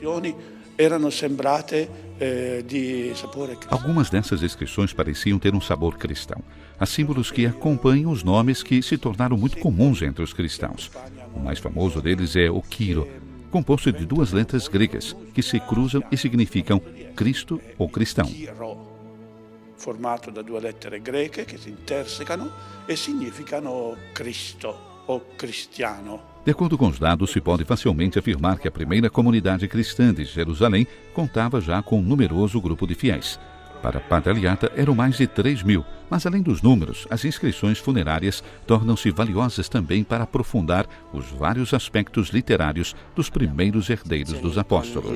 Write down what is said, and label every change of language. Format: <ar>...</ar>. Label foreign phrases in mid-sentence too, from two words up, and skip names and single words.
<pt>Algumas dessas inscrições pareciam ter um sabor cristão. Há símbolos que acompanham os nomes que se tornaram muito comuns entre os cristãos. O mais famoso deles é o Kyro, composto de 2 letras gregas que se cruzam e significam Cristo ou cristão.</pt> <it>Formato da 2 lettere greche che si intersecano e significano Cristo ou cristiano.</it> <pt>De acordo com os dados, se pode facilmente afirmar que a primeira comunidade cristã de Jerusalém contava já com um numeroso grupo de fiéis. Para Padre Aliata eram mais de 3.000, mas além dos números, as inscrições funerárias tornam-se valiosas também para aprofundar os vários aspectos literários dos primeiros herdeiros dos apóstolos.</pt>